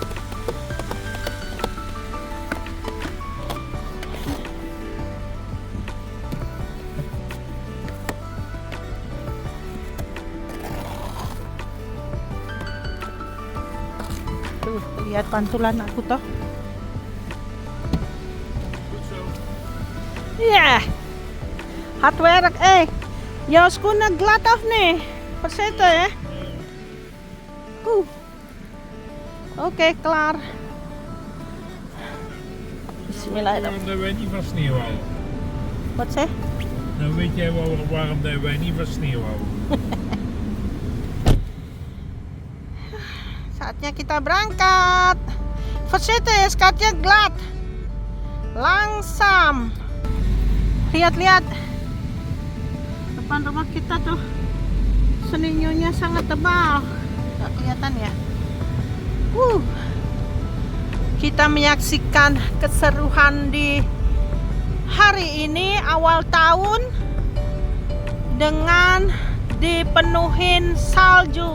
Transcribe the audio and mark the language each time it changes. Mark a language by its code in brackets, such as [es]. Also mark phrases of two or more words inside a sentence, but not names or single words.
[id] Tuh, lihat pantulan aku toh. [nl] Ja, hard werk. Jouw schoenen glad of nee? Verzitten hè? Oké, klaar. [ar] Bismillahirrahmanirrahim. [nl] Waarom wij niet van sneeuw houden? Wat zeg? Nou weet jij wel waarom wij niet van sneeuw houden. [id] Saatnya kita berangkat. [nl] Verzitten, skatnya glad. Langzaam. [id] Lihat-lihat depan rumah kita tuh, seninyonya sangat tebal. Nggak kelihatan ya. Kita menyaksikan keseruan di hari ini awal tahun dengan dipenuhin salju.